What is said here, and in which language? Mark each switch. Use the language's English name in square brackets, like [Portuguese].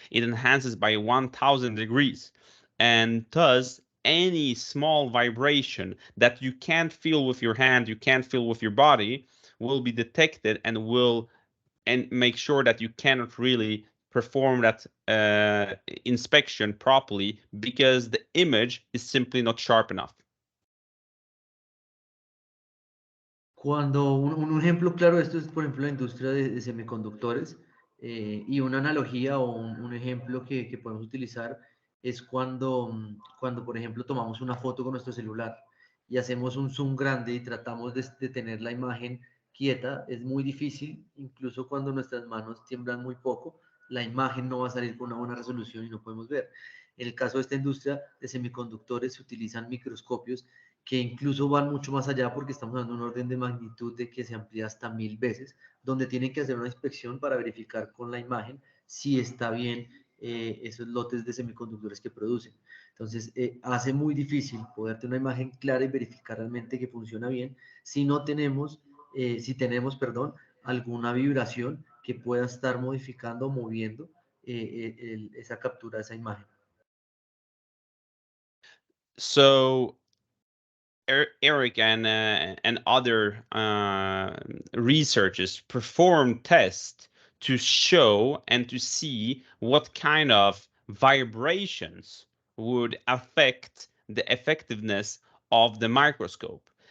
[English] It enhances by 1000 degrees. And thus, any small vibration that you can't feel with your hand, you can't feel with your body, will be detected and make sure that you cannot really perform that inspection properly because the image is simply not sharp enough. [Spanish] Cuando un ejemplo claro de esto es, por ejemplo, la industria de semiconductores, y una analogía o un ejemplo que podemos utilizar es cuando, por ejemplo, tomamos una foto con nuestro celular y hacemos un zoom grande y tratamos de tener la imagen quieta. Es muy difícil, incluso cuando nuestras manos tiemblan muy poco, la imagen no va a salir con una buena resolución y no podemos ver. En el caso de esta industria de semiconductores se utilizan microscopios que incluso van mucho más allá porque estamos dando un orden de magnitud de que se amplía hasta 1000 veces, donde tienen que hacer una inspección para verificar con la imagen si está bien esos lotes de semiconductores que producen. Entonces, hace muy difícil poder tener una imagen clara y verificar realmente que funciona bien si no tenemos, perdón, alguna vibración que pueda estar modificando o moviendo esa captura de esa imagen. [English] So Eric and other researchers performed tests to show and to see what kind of vibrations would affect the effectiveness of the microscope.